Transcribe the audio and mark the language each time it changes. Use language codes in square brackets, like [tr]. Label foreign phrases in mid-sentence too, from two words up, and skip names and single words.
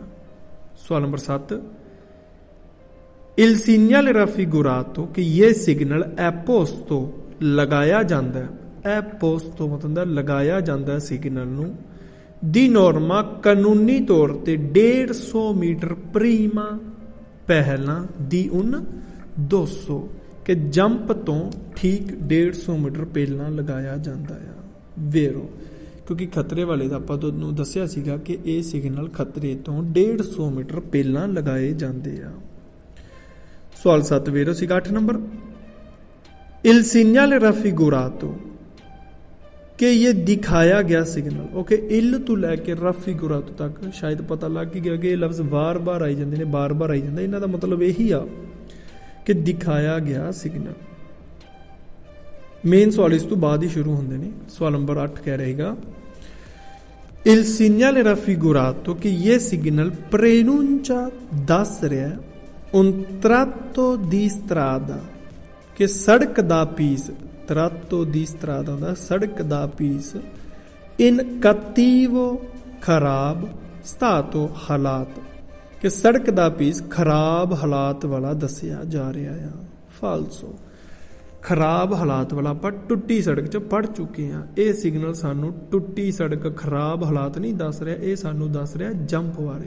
[pa] ਸਵਾਲ ਨੰਬਰ 7, [it] Il segnale raffigurato [pa] ਕਿ ਇਹ ਸਿਗਨਲ [it] è posto [pa] ਲਗਾਇਆ ਜਾਂਦਾ ਹੈ, [it] è [pa] posto ਮਤਲਬ ਲਗਾਇਆ ਜਾਂਦਾ ਸਿਗਨਲ ਨੂੰ [it] di norma [pa] ਕਾਨੂੰਨੀ ਤੌਰ ਤੇ 150 ਮੀਟਰ ਪ੍ਰੀਮਾ ਪਹਿਲਾਂ ਦੀ un 200 ਕਿ ਜੰਪ ਤੋਂ ਠੀਕ 150 ਮੀਟਰ ਪਹਿਲਾਂ ਲਗਾਇਆ ਜਾਂਦਾ ਆ, ਵੇਰੋ, ਕਿਉਂਕਿ ਖਤਰੇ ਵਾਲੇ ਦਾ ਆਪਾਂ ਤੁਹਾਨੂੰ ਦੱਸਿਆ ਸੀਗਾ ਕਿ ਇਹ ਸਿਗਨਲ ਖਤਰੇ ਤੋਂ 150 ਮੀਟਰ ਪਹਿਲਾਂ ਲਗਾਏ ਜਾਂਦੇ ਆ। ਸਵਾਲ 7 ਵੇਰੋ ਸੀਗਾ 8 ਨੰਬਰ, [it] Il segnale raffigurato [pa] ਕਿ ਇਹ ਦਿਖਾਇਆ ਗਿਆ ਸਿਗਨਲ, ਓਕੇ, ਇਲ ਤੋਂ ਲੈ ਕੇ raffigurato ਤੱਕ ਸ਼ਾਇਦ ਪਤਾ ਲੱਗ ਗਿਆ ਕਿ ਇਹ ਲਫ਼ਜ਼ ਵਾਰ-ਵਾਰ ਆਈ ਜਾਂਦੇ ਨੇ, ਬਾਰ-ਬਾਰ ਆਈ ਜਾਂਦਾ, ਇਹਨਾਂ ਦਾ ਮਤਲਬ ਇਹੀ ਆ ਕਿ ਦਿਖਾਇਆ ਗਿਆ ਸਿਗਨਲ। ਮੇਨ ਸਵਾਲ ਇਸ ਤੋਂ ਬਾਅਦ ਹੀ ਸ਼ੁਰੂ ਹੁੰਦੇ ਨੇ। ਸਵਾਲ ਨੰਬਰ 8 ਕਹਿ ਰਹੇਗਾ [it] Il segnale raffigurato [pa] ਕਿ ਇਹ ਸਿਗਨਲ ਪ੍ਰੇਨੂncia ਦੱਸ ਰਿਹਾ [it] un tratto di strada [pa] ਕਿ ਸੜਕ ਦਾ ਪੀਸ, [it] tratto di strada [pa] ਦਾ ਸੜਕ ਦਾ ਪੀਸ [it] in cattivo [pa] ਖਰਾਬ stato ਹਾਲਾਤ ਕਿ ਸੜਕ ਦਾ ਪੀਸ ਖਰਾਬ ਹਾਲਾਤ ਵਾਲਾ ਦੱਸਿਆ ਜਾ ਰਿਹਾ ਆ, ਫਾਲਸੋ, ਖਰਾਬ ਹਾਲਾਤ ਵਾਲਾ ਆਪਾਂ ਟੁੱਟੀ ਸੜਕ 'ਚ ਪੜ੍ਹ ਚੁੱਕੇ ਹਾਂ। ਇਹ ਸਿਗਨਲ ਸਾਨੂੰ ਟੁੱਟੀ ਸੜਕ, ਖਰਾਬ ਹਾਲਾਤ ਨਹੀਂ ਦੱਸ ਰਿਹਾ, ਇਹ ਸਾਨੂੰ ਦੱਸ ਰਿਹਾ ਜੰਪ ਬਾਰੇ।